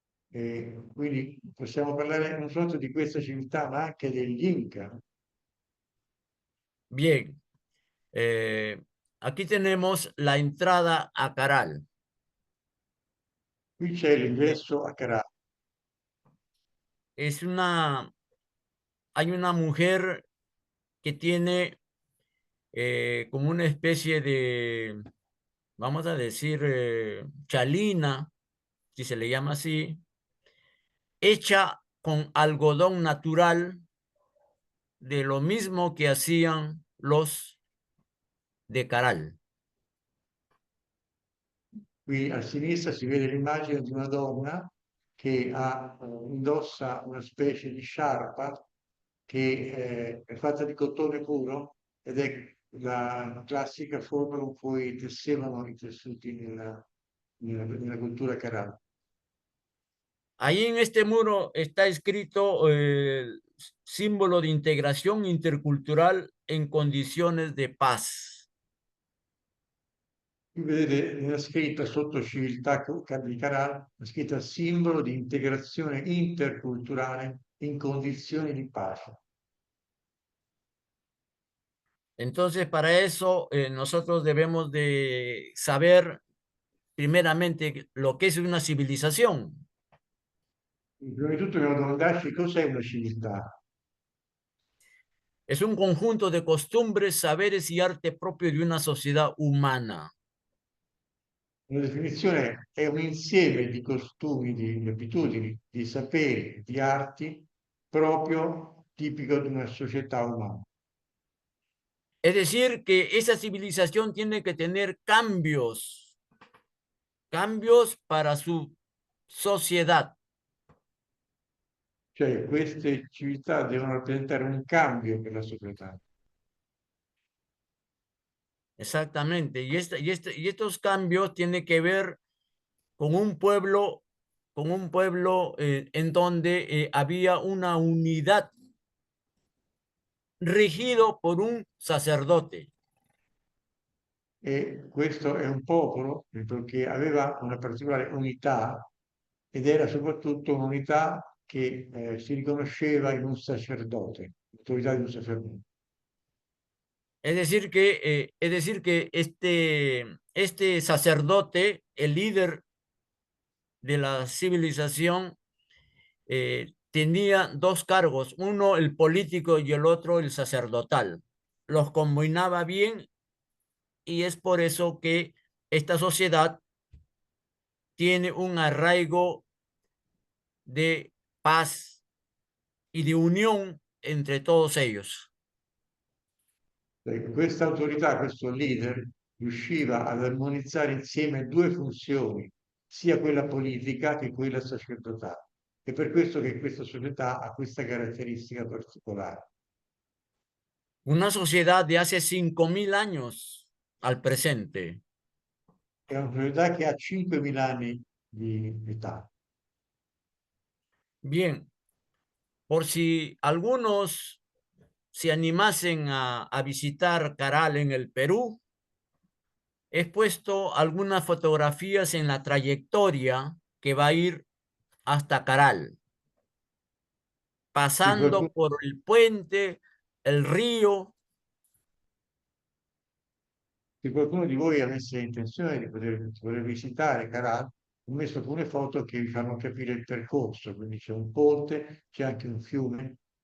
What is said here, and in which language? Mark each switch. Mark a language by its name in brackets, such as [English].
[Italian] Quindi possiamo parlare non soltanto di questa civiltà, ma anche degli Inca. [Spanish] Bien, aquí tenemos la entrada a Caral. [Italian] Qui c'è l'ingresso a Caracas. [Spanish] Es hay una mujer que tiene como una especie de, vamos a decir, chalina, si se le llama así, hecha con algodón natural, de lo mismo que hacían los de Caral. [Italian] Qui a sinistra si vede l'immagine di una donna che indossa una specie di sciarpa che è fatta di cotone puro ed è la classica forma con cui tessevano i tessuti nella cultura carana. [Spanish] Ahí en este muro está escrito símbolo de integración intercultural en condiciones de paz. [Italian] Qui vedete nella scritta sotto civiltà di Caral, la scritta simbolo di integrazione interculturale in condizioni di pace. [Spanish] Entonces, para eso nosotros debemos de saber primeramente lo que es una civilización. [Italian] Prima di tutto dobbiamo domandarci cos'è una civiltà. [Spanish] Es un conjunto de costumbres, saberes y arte propio de una sociedad humana. [Italian] Una definizione è un insieme di costumi, di abitudini, di saperi, di arti proprio tipico di una società umana. [Spanish] Es decir, que esa civilización tiene que tener cambios para su sociedad. [Italian] Cioè queste civiltà devono rappresentare un cambio per la società. [Spanish] Exactamente. Y estos cambios tienen que ver con con un pueblo en donde había una unidad regido por un sacerdote. [Italian] E questo è un popolo che aveva una particolare unità ed era soprattutto un'unità che si riconosceva in un sacerdote, l'autorità di un sacerdote. [Spanish] Es decir que este sacerdote, el líder de la civilización, tenía dos cargos, uno el político y el otro el sacerdotal. Los combinaba bien y es por eso que esta sociedad tiene un arraigo de paz y de unión entre todos ellos. [Italian] Questa autorità, questo leader, riusciva ad armonizzare insieme due funzioni, sia quella politica che quella sacerdotale. È per questo che questa società ha questa caratteristica particolare. [Spanish] Una sociedad de hace 5.000 años al presente. [Italian] È una società che ha 5.000 anni di età. [Spanish] Bien, por si algunos se animasen a visitar Caral en el Perú, he puesto algunas fotografías en la trayectoria que va a ir hasta Caral, [Italian] Se qualcuno, [Spanish] pasando por el puente, el río. [Italian] se qualcuno di voi avesse intenzione di poter visitare Caral, ho messo alcune foto che vi fanno capire il percorso, quindi c'è un ponte, c'è anche un fiume.